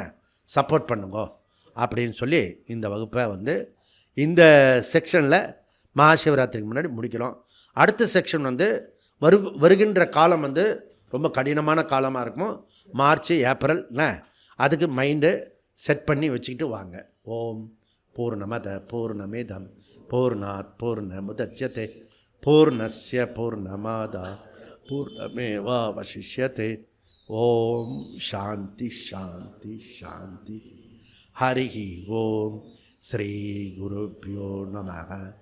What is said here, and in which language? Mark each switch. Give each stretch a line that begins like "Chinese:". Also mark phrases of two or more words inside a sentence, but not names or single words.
Tamil: சப்போர்ட் பண்ணுங்க அப்படின்னு சொல்லி இந்த வகுப்பை இந்த செக்ஷனில் மகாசிவராத்திரிக்கு முன்னாடி முடிக்கிறோம். அடுத்த செக்ஷன் வருகின்ற காலம் ரொம்ப கடினமான காலமாக இருக்கும். மார்ச் ஏப்ரல். அதுக்கு
English: mind set
Tamil: பண்ணி வச்சுக்கிட்டு வாங்க.
Sanskrit: ॐ पूर्णमदः पूर्णमिदं पूर्णात् पूर्णमुदच्यते पूर्णस्य पूर्णमादाय पूर्णमेवावशिष्यते. ॐ शान्तिः शान्तिः शान्तिः. हरिः ॐ। श्री गुरुभ्यो नमः.